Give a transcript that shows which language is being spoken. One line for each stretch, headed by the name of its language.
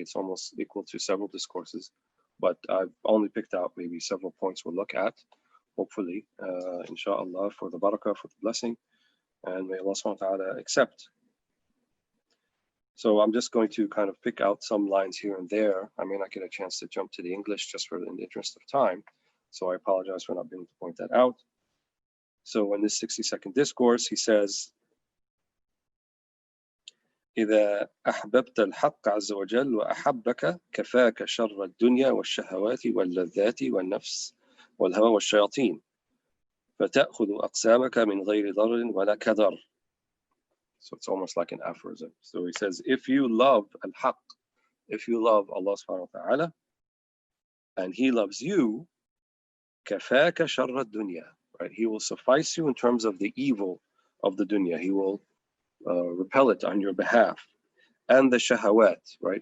English: It's almost equal to several discourses, but I've only picked out maybe several points we'll look at, hopefully, inshallah, for the barakah, for the blessing, and may Allah subhanahu wa ta'ala accept. So I'm just going to kind of pick out some lines here and there. I may not get a chance to jump to the English just in the interest of time, so I apologize for not being able to point that out. So in this 60-second discourse, he says,
Arabic: إذا أحببت الحق عز وجل وأحبك كفاك شر الدنيا والشهوات واللذات والنفس والهوى والشياطين فتأخذ أقسامك من غير ضرر ولا كدر.
English: So it's almost like an aphorism. So he says, if you love al-haq, if you love Allah subhanahu wa ta'ala, and He loves you,
Arabic: كفاك شر الدنيا,
English: right? He will suffice you in terms of the evil of the dunya. He will repel it on your behalf. And the shahawat, right?